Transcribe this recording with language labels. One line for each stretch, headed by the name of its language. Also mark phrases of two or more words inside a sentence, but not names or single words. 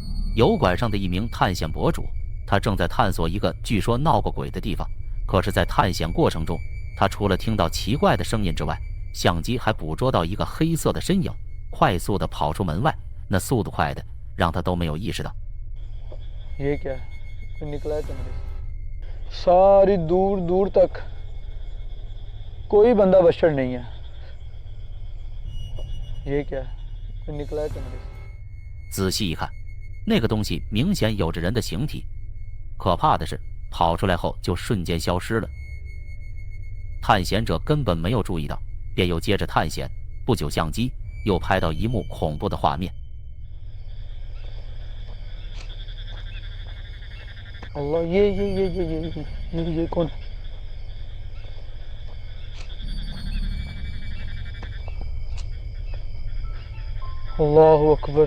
Chinese: 油管上的一名探险博主，他正在探索一个据说闹过鬼的地方。可是，在探险过程中，他除了听到奇怪的声音之外，相机还捕捉到一个黑色的身影快速地跑出门外，那速度快的让他都没有意识到。
Urdu: یہ کیا کوئی نکلا ہے کمرے سے ساری دور دور تک کوئی بندہ بشر نہیں ہے یہ کیا کوئی نکلا ہے کمرے سے
Chinese: 仔细一看，那个东西明显有着人的形体，可怕的是跑出来后就瞬间消失了。探险者根本没有注意到，便又接着探险。不久，相机又拍到一幕恐怖的画面。
Urdu: اللہ یہ کون
Arabic: الله أكبر